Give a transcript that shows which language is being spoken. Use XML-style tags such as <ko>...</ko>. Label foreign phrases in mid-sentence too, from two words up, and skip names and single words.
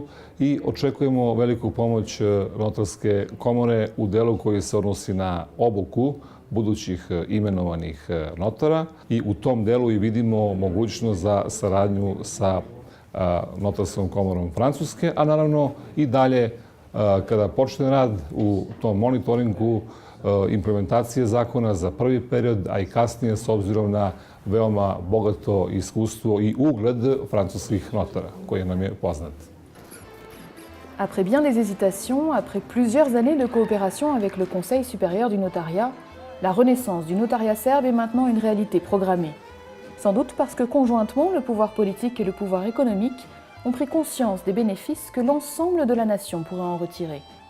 <sr>i očekujemo veliku pomoć notarske komore u delu koji se odnosi na obuku budućih imenovanih notara i u tom delu i vidimo mogućnost za saradnju sa notarskom komorom Francuske, a naravno i dalje kada počne rad u tom monitoringu implementacije zakona za prvi period, a i kasnije s obzirom na veoma bogato iskustvo i ugled francuskih notara, koji nam je poznat.</sr> <fr>Après bien des hésitations, après plusieurs années de coopération avec le Conseil supérieur du notariat, la renaissance du notariat serbe est maintenant une réalité programmée. Sans doute parce que conjointement, le pouvoir politique et le pouvoir économique ont pris conscience des bénéfices que l'ensemble de la nation pourrait en retirer.</fr>